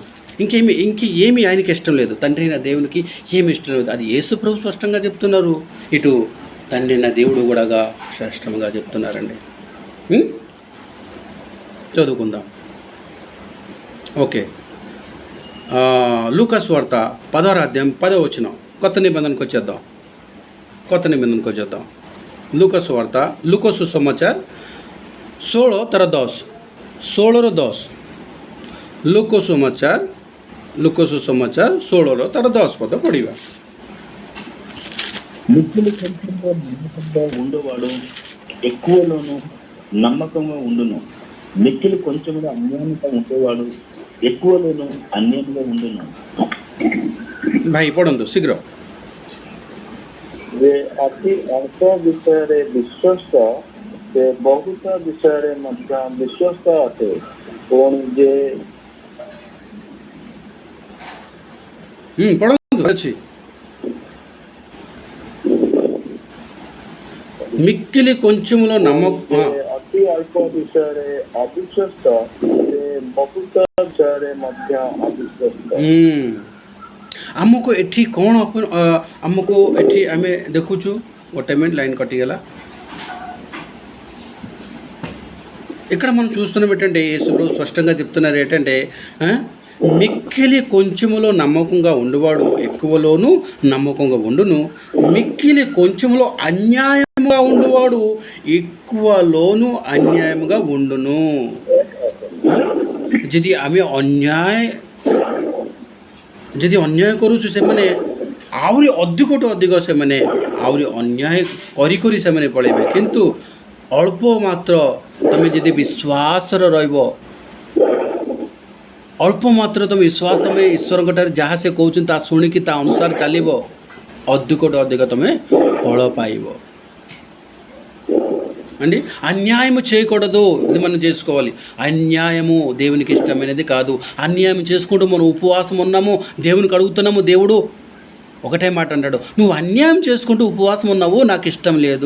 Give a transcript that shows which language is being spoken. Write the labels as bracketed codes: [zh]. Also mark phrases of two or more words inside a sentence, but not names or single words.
[te] ఇంకేమి ఆయనకి ఇష్టం లేదు, తండ్రి అయిన దేవునికి ఏమి ఇష్టం లేదు, అది యేసు ప్రభు స్పష్టంగా చెప్తున్నారు, ఇటు తండ్రి అయిన దేవుడు కూడా స్పష్టంగా చెప్తున్నారండి। చదువుకుందాం। ఓకే, లూకా సువార్త 10వ అధ్యాయం 10వ వచనం, కొత్త నిబంధనకు వచ్చేద్దాం। లూకా సువార్త, [or] ଲୁକା ସୁସମାଚାର 16:10, 16:10। ଲୁକା ସୁସମାଚାର 16:10 [te] పద పడివా। మిక్కిలి కొంచెంలో నమ్మకంగా ఉండేవాడు ఎక్కువలోనూ నమ్మకంగా ఉండును, మిక్కిలి కొంచెంలో అన్యాయంగా ఉండేవాడు ఎక్కువలోనూ అన్యాయంగా ఉండును। [or] ଭାଇ ପଢ଼ନ୍ତୁ ଶୀଘ୍ର। ଯେ ଅତି ଅଳ୍ପ ବିଷୟରେ ବିଶ୍ୱସ୍ତ ସେ ବହୁତ ବିଷୟରେ ମଧ୍ୟ ବିଶ୍ୱସ୍ତ ଅଟେ। ପୁଣି ଯେ ପଢ଼ନ୍ତୁ ଅଛି। [te] మిక్కిలి కొంచెములో [or] ଯେ ଅତି ଅଳ୍ପ ବିଷୟରେ ଅବିଶ୍ୱସ୍ତ ସେ ବହୁତ ବିଷୟରେ ମଧ୍ୟ ଅବିଶ୍ୱସ୍ତ। ଆମକୁ ଏଠି କ'ଣ ଆମକୁ ଏଠି ଆମେ ଦେଖୁଛୁ, ଗୋଟେ [te] మినిట్ లైన్ కట్టిగల ఇక్కడ మనం చూస్తున్నాం ఏంటంటే యేసుప్రభు స్పష్టంగా చెప్తున్నారు ఏంటంటే మిక్కిలి కొంచెములో నమ్మకంగా ఉండువాడు ఎక్కువలోనూ నమ్మకంగా ఉండును, మిక్కిలి కొంచెములో అన్యాయముగా ఉండువాడు ఎక్కువలోనూ అన్యాయముగా ఉండును। [or] ଯଦି ଆମେ ଯଦି ଅନ୍ୟାୟ କରୁଛୁ ସେମାନେ ଆହୁରି ଅଧିକଠୁ ଅଧିକ ସେମାନେ ଆହୁରି ଅନ୍ୟାୟ କରି କରି ସେମାନେ ପଳେଇବେ। କିନ୍ତୁ ଅଳ୍ପ ମାତ୍ର ତମେ ଯଦି ବିଶ୍ୱାସରେ ରହିବ, ଅଳ୍ପ ମାତ୍ର ତମେ ବିଶ୍ୱାସ ତମେ ଈଶ୍ୱରଙ୍କଠାରେ ଯାହା ସେ କହୁଛନ୍ତି ତାହା ଶୁଣିକି ତା ଅନୁସାରେ ଚାଲିବ, ଅଧିକଠୁ ଅଧିକ ତମେ ଫଳ ପାଇବ అండి। [te] అన్యాయము చేయకూడదు, ఇది మనం చేసుకోవాలి। అన్యాయము దేవునికి ఇష్టమైనది కాదు। అన్యాయం చేసుకుంటూ మనం ఉపవాసం ఉన్నాము, దేవునికి అడుగుతున్నాము, దేవుడు ఒకటే మాట అంటాడు, నువ్వు అన్యాయం చేసుకుంటూ ఉపవాసం ఉన్నావు, నాకు ఇష్టం లేదు।